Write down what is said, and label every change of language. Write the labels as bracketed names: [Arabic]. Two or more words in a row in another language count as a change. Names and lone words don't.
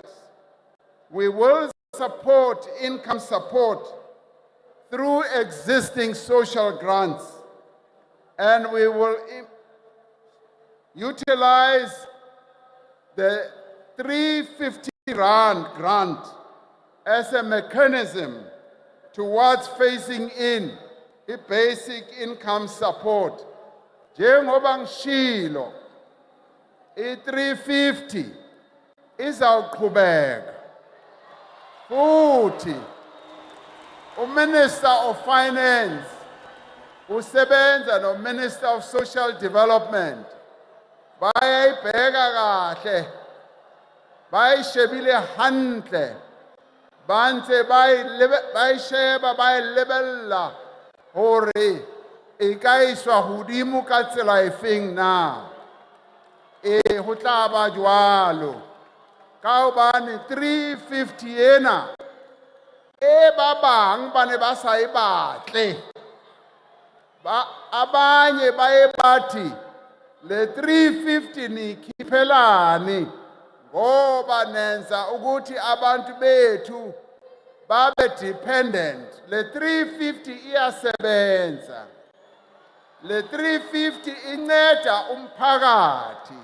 [English] We will support income support through existing social grants, and we will utilize the 350 Rand grant as a mechanism towards phasing in the basic income support. [Zulu] Njengoba ngishilo, i-350 izawuqhubeka. Futhi, Minister of Finance usebenza no Minister of Social Development. Bayayibheka kahle, [Southern Sotho] bayishebile hantle, bantse bayisheba bayilebella hore e ka iswa hodimo ka tsela efeng na. Ho tla ba jwalo ka hobane 350 ena e ba bang ba ne ba sa e batle, [Zulu] abanye ba e bathi le 350 ni khiphelani ngoba nenza ukuthi abantu bethu babe dependent. Le 350 iyasebenza, le 350 inceda umphakathi.